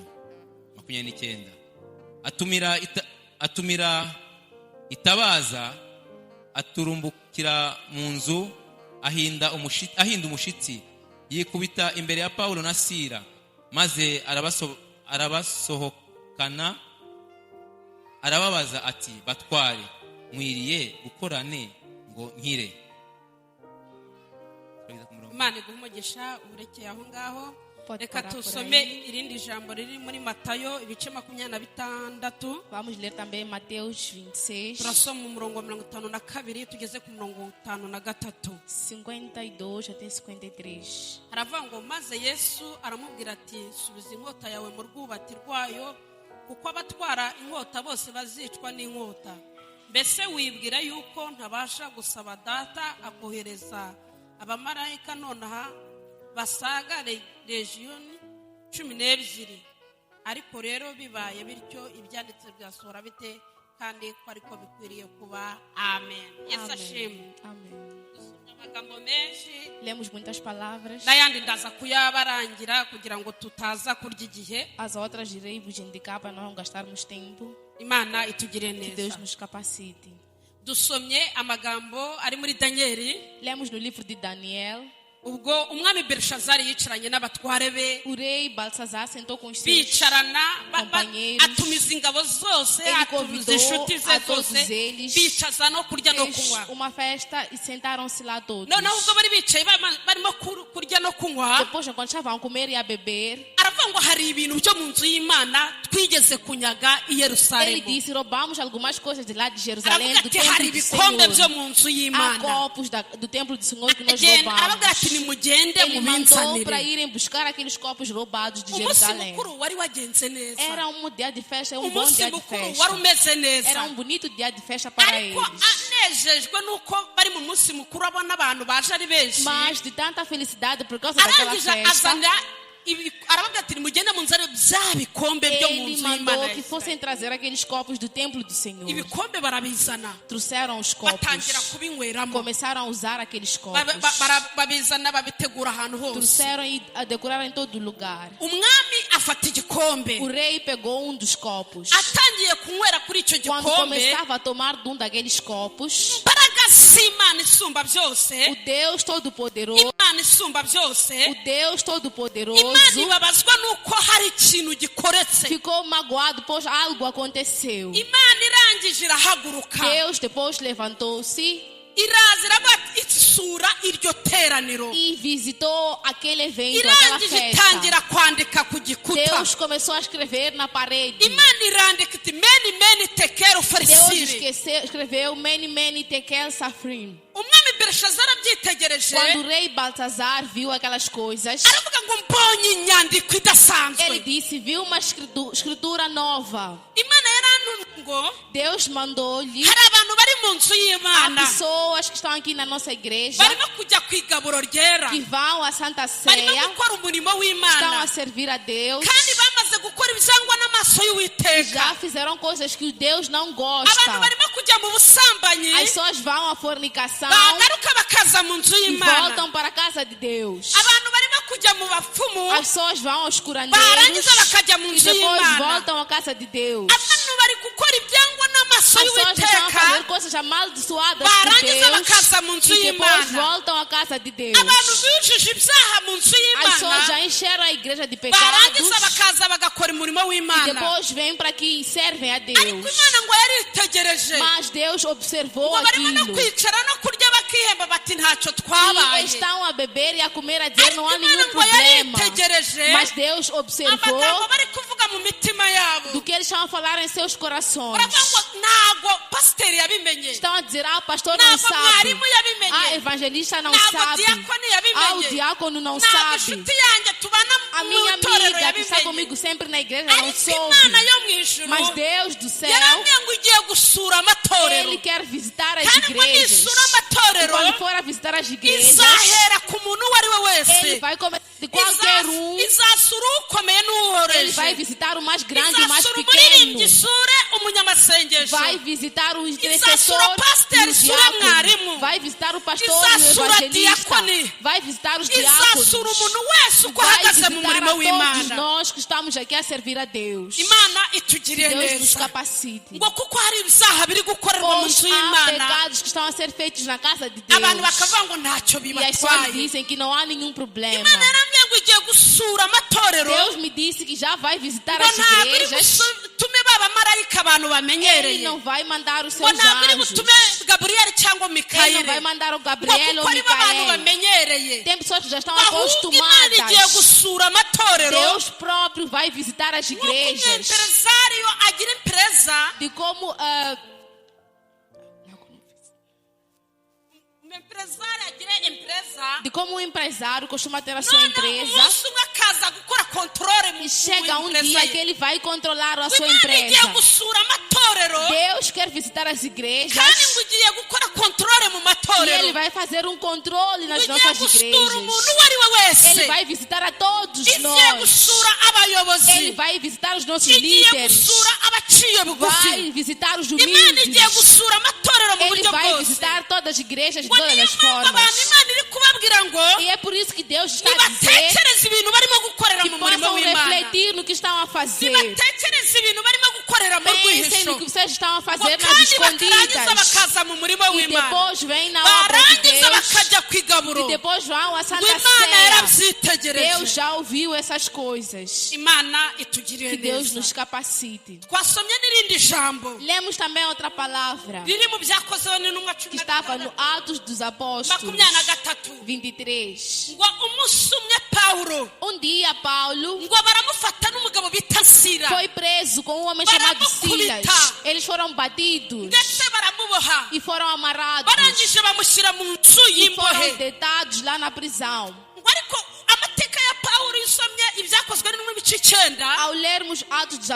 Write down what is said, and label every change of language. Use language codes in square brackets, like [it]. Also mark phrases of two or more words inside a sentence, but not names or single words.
[rw] 29 atumira itabaza, aturumbukira mu nzu, ahinda umushitsi, yikubita imbere ya Paulo na Sila, maze arabasohokana, arababaza ati, batware, mwiriye gukorane ngo nkire. Imana iguhumugisha uburekeye aho ngaho. [pt] Pode [rw] Reka [pt] parar por [rw] tusome [pt] aí. [rw] irindi jambo riri muri Matayo ibice 26. [pt] Vamos ler também Mateus 26, [rw] Turasoma umurongo wa 52 tugeze ku murongo 53. [pt] 52 até 53. [rw] Haravuga ngo maze Yesu aramubwira ati, subiza inkota yawe mu rwubati rwayo, kuko abatwara inkota bose bazicwa n'inkota. Mbese wibwira yuko ntabasha gusaba data akohereza abamarayika nonaha basaga legiyoni 12? Ariko rero bibaye bityo ibyanditse byasohora bite, kandi ko ariko bikwiriye kuba. Amen. Yesu ashimwe. [pt] Amém. [rw] Dusomye amagambo menshi [pt] Lemos muitas palavras. [rw] n'ayandi ndaza kuyabarangira kugira ngo tutaza kurya igihe. [pt] As outras irei vos indicar para nós não gastarmos tempo. [rw] Imana itugire [pt] Que Deus [rw] neza. [pt] nos capacite. [rw] Dusomye amagambo ari muri Daniyeli, [pt] Lemos no livro de Daniel. [rw] ubwo umwami Belushazari yicaranye n'abatware be, [pt] O rei Balsazar sentou com os seus. [rw] bicarana [pt] companheiros. [rw] atumiza ingabo zose, [pt] Ele [rw] atumiza [pt] convidou [rw] inshuti ze [pt] a todos [rw] zose, [pt] eles, [rw] bicaza no kurya no [pt] Fez [rw] kunywa. [pt] uma festa e sentaram-se lá todos. [rw] Noneho ubwo bari bicaye barimo kurya no kunywa, [pt] Depois, enquanto estavam a comer e a beber, [rw] aravuga ngo hari ibintu byo mu nzu y'Imana twigeze kunyaga i [pt] ele [rw] Yerusalemu. [pt] disse: roubamos algumas coisas de lá de Jerusalém, [rw] Aravuga [pt] do [rw] ati hari [pt] templo do [rw] ibikombe byo [pt] Senhor. [rw] mu nzu [pt] Há [rw] y'Imana. [pt] copos do templo do Senhor que nós [rw] Aravuga ati [pt] roubamos. [rw] nimugende [pt] Ele mandou para [rw] mubinsanire. [pt] irem buscar aqueles copos roubados de [rw] Umunsi [pt] Jerusalém. [rw] mukuru wari wagenze neza. [pt] Era um dia de festa, um bom [rw] Umunsi [pt] dia de [rw] mukuru [pt] festa. [rw] wari umeze neza. [pt] Era um bonito dia de festa para [rw] Ariko [pt] eles. [rw] anejejwe nuko bari mu munsi mukuru abona abantu baje ari benshi, [pt] Mas de tanta felicidade por causa daquela [rw] arangije [pt] festa, [rw] azana aravuga ati nimugende munzane bya bikombe byo mu [pt] ele [rw] nzu [pt] mandou [rw] y'Imana. [pt] que fossem trazer aqueles copos do templo do Senhor. [rw] Ibikombe barabizana, [pt] Trouxeram os copos. [rw] batangira kubinyweramo, [pt] Começaram a usar aqueles copos. [rw] babizana babitegura ahantu hose. [pt] Trouxeram e a decoraram em todo lugar. [rw] Umwami afata igikombe [pt] o rei pegou dos copos. [rw] atangiye kunywera kuri icyo [pt] Quando [rw] gikombe [pt] começava a tomar de daqueles copos, [rw] imbaraga z'imana isumba byose [pt] o Deus Todo-Poderoso, [rw] imana isumba byose [pt] o Deus [rw] imana [pt] Todo-Poderoso [rw] ibabazwa nuko hari ikintu gikoretse [pt] ficou magoado, pois algo aconteceu. [rw] imana irangije irahaguruka [pt] Deus depois levantou-se [rw] iraza iravuga iti sura iryo teraniro [pt] e visitou aquele evento, aquela [rw] irangije [pt] festa. [rw] itangira kwandika ku gikuta [pt] Deus começou a escrever na parede. [rw] imana irandika iti meni tekero [pt] Deus [rw] farisiri [pt] escreveu Mene, Tekel, Safrim. [rw] umwami bereshazara abyitegereje [pt] Quando o rei Baltazar viu aquelas coisas, [rw] aravuga ngo mbonye inyandiko [pt] ele [rw] idasanzwe [pt] disse, viu uma escritura nova. [rw] imana yarantumye ngo [pt] Deus mandou-lhe [rw] hari abantu bari mu nzu [pt] a [rw] y'imana [pt] pessoas que estão aqui na nossa igreja, [rw] barimo kujya ku igaburo ryera [pt] que vão à Santa [rw] barimo [pt] Ceia, [rw] gukora umurimo [pt] estão [rw] w'imana [pt] a servir a Deus, [rw] kandi bamaze gukora ibyangwa n'amaso y'uwiteka [pt] já fizeram coisas que Deus não [rw] abantu [pt] gosta. [rw] barimo kujya mu busambanyi [pt] As pessoas vão à fornicação [rw] bagaruka bakaza mu nzu [pt] e [rw] y'imana [pt] voltam para a casa de Deus. [rw] abantu barimo kujya mu bapfumu [pt] As pessoas vão aos curandeiros [rw] barangiza bakajya mu [pt] e [rw] nzu [pt] depois [rw] y'imana [pt] voltam à casa de Deus. [rw] abantu bari gukora ibyangwa n'amaso [pt] As pessoas estão a fazer [rw] y'uwiteka [pt] coisas amaldiçoadas por [rw] barangiza [pt] Deus [rw] bakaza mu nzu [pt] e depois [rw] y'imana [pt] voltam à casa de Deus. [rw] abantu bujuje ibyaha mu nzu [pt] As pessoas [rw] y'imana [pt] já encheram a igreja de pecados [rw] barangiza bakaza bagakora umurimo [pt] e [rw] w'imana [pt] depois vêm para aqui e servem a [rw] ariko [pt] Deus. [rw] imana ngo yaritegereje [pt] Mas Deus observou [rw] ngo barimo no [pt] aquilo [rw] kwicara no kurya bakihemba bati ntacyo [pt] e [rw] twabaye [pt] estão a beber e a comer a dizer [rw] ariko [pt] não há [rw] imana [pt] nenhum [rw] ngo [pt] problema. [rw] yaritegereje [pt] Mas Deus observou [rw] amagambo bari kuvuga mu mitima yabo [pt] do que eles estão a falar em seus corações. [rw] baravuga ngo ntabwo pasiteri yabimenye [pt] Estão a dizer, o pastor não [rw] ntabwo [pt] sabe, [rw] mwarimu yabimenye [pt] evangelista não [rw] ntabwo [pt] sabe, [rw] diakoni [pt] o [rw] yabimenye [pt] diácono não [rw] ntabwo [pt] sabe, [rw] inshuti yanjye tubana [pt] a [rw] mu [pt] minha [rw] itorero [pt] amiga que está [rw] yabimenye [pt] comigo sempre na igreja não [rw] ariko imana [pt] soube. [rw] yo mu ijuru [pt] Mas Deus do céu, [rw] yarambwiye ngo igiye gusura amatorero [pt] Ele quer visitar as [rw] kandi ngo [pt] igrejas. [rw] nisura [pt] E [rw] amatorero [pt] quando for a visitar as igrejas, [rw] izahera ku muntu uwo ari we wese [pt] Ele vai começar de qualquer [rw] izasura ukomeye [pt] Ele [rw] n'uworoheje [pt] vai visitar o mais grande e o mais [rw] izasura umuririmbyi [pt] pequeno. [rw] isure umunyamasengesho [pt] Vai visitar o [rw] Izasura [pt] intercessor pastor, e o [rw] isura [pt] diácono. [rw] mwarimu. [pt] Vai visitar o pastor e o [rw] Izasura [pt] evangelista. [rw] diakoni. [pt] Vai visitar os [rw] izasura [pt] diáconos. [rw] umuntu wese uko [pt] Vai [rw] ahagaze mu [pt] visitar a [rw] murimo [pt] todos [rw] w'imana [pt] nós que estamos aqui a servir a Deus. [rw] imana itugiriye [pt] Deus nos [rw] neza [pt] capacite. [rw] ngo kuko hari ibyaha biri gukorerwa mu [pt] Pois [rw] nzu [pt] há [rw] y'imana [pt] pecados que estão a ser feitos na casa de Deus. [rw] abantu bakavuga ngo ntacyo [pt] E as pessoas [rw] bibatwaye [pt] dizem que não há nenhum problema. [rw] imana yarambwiye ngo igiye gusura amatorero [pt] Deus me disse que já vai visitar [rw] ngo [pt] as [rw] ntabwo iri [pt] igrejas. [rw] butume babamarayika abantu [pt] Ele [rw] bamenyereye [pt] não vai mandar os [rw] ngo [pt] seus [rw] ntabwo iri [pt] anjos. [rw] butume gaburiyeli cyangwa [pt] Ele não [rw] mikayeli [pt] vai mandar o [rw] ngo [pt] Gabriel [rw] kuko [pt] ou [rw] aribo abantu [pt] Micael. [rw] bamenyereye [pt] Tem pessoas que já estão [rw] ahubwo imana igiye [pt] acostumadas. [rw] gusura amatorero [pt] Deus próprio vai visitar as [rw] nk'uko [pt] igrejas. [rw] umwemperezario agira impereza [pt] De como [rw] umwemperezario agira impereza [pt] um empresário costuma ter a sua [rw] none [pt] empresa. [rw] umunsi umwe akaza gukora controle mu [pt] E chega um empresa dia [rw] ye. [pt] que ele vai controlar a sua [rw] imana igiye [pt] empresa. [rw] gusura amatorero [pt] Deus quer visitar as [rw] kandi [pt] igrejas. [rw] ngo igiye gukora controle mu [pt] E [rw] matorero [pt] Ele vai fazer um controle [rw] ngo [pt] nas [rw] igiye [pt] nossas [rw] gusura umuntu [pt] igrejas. [rw] uwo ari we wese [pt] Ele vai visitar a todos [rw] igiye [pt] nós. [rw] gusura abayobozi [pt] Ele vai visitar os nossos [rw] igiye [pt] líderes. [rw] gusura abaciye bugufi [pt] Vai visitar os [rw] imana igiye [pt] humildes. [rw] gusura amatorero mu [pt] Ele [rw] buryo [pt] vai [rw] bwose [pt] visitar todas as igrejas de [rw] ngo [pt] todas [rw] niyo [pt] as [rw] mpamvu abantu [pt] formas. [rw] imana iri kubabwira ngo [pt] E é por isso que Deus está a dizer [rw] nibatekereze ibintu barimo gukorera [pt] que [rw] mu murimo [pt] possam [rw] w'imana [pt] refletir no que estão a fazer. [rw] nibatekereze ibintu barimo gukorera mu [pt] Pensem [rw] rwihisho [pt] no que vocês estão a [rw] ngo [pt] fazer nas [rw] kandi bakarangiza [pt] escondidas. [rw] bakaza mu murimo [pt] E [rw] w'imana [pt] depois vêm na obra de [rw] barangiza [pt] Deus. [rw] bakajya ku igaburo [pt] E depois vão à [rw] ngo [pt] Santa [rw] imana [pt] Ceia. [rw] yarabyitegereje [pt] Deus já ouviu essas coisas. [rw] imana itugiriye [pt] Que Deus [rw] neza [pt] nos capacite. [rw] twasomye n'irindi jambo [pt] Lemos também outra palavra [rw] riri mu byakozeho n'intumwa [pt] que [rw] cumi na [pt] estava no [rw] gatandatu [pt] Atos dos Apóstolos [rw] 23 [pt] 23. [rw] ngo umunsi umwe pawulo [pt] Um dia Paulo [rw] ngo baramufata n'umugabo bita sira [pt] foi preso com um homem chamado Silas. Eles foram batidos [rw] ndetse baramuboha [pt] e foram amarrados [rw] barangije bamushyira mu nzu [pt] e foram [rw] y'imbohe [pt] deitados lá na prisão. [rw] ngo ariko amateka ya pawulo iyo usomye ibyakozwe n'intumwa ibice 9 [pt] Ao lermos Atos dos